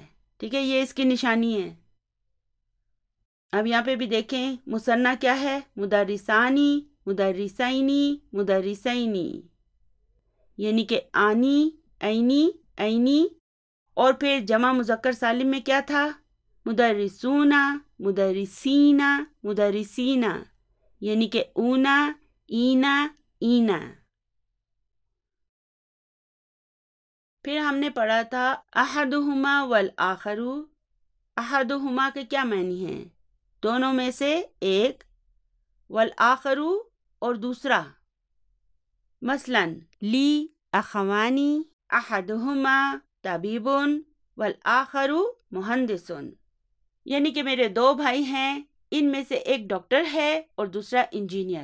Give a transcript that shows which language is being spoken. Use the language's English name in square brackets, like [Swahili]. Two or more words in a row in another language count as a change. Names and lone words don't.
[Urdu] ٹھیک ہے، یہ اس کی نشانی ہے۔ اب یہاں پہ بھی دیکھیں مثنیٰ کیا ہے، [Arabic] مدرسانی، مدرسینی، مدرسینی، [Urdu] یعنی کہ [Arabic] آنی، عینی، عینی، [Urdu] اور پھر جمع مذکر سالم میں کیا تھا، [Arabic] مدرسون، مدرسین، مدرسین، [Urdu] یعنی کہ [Arabic] اونا، اینا، اینا۔ [Urdu] پھر ہم نے پڑھا تھا [Arabic] احدہما والآخر۔ [Urdu] احدہما کے کیا معنی ہیں، دونوں میں سے ایک، والآخر اور دوسرا۔ مثلا [Arabic] لی اخوانی احدہما طبیب والآخر مہندس، [Urdu] یعنی کہ میرے دو بھائی ہیں، ان میں سے ایک ڈاکٹر ہے اور دوسرا انجینئر۔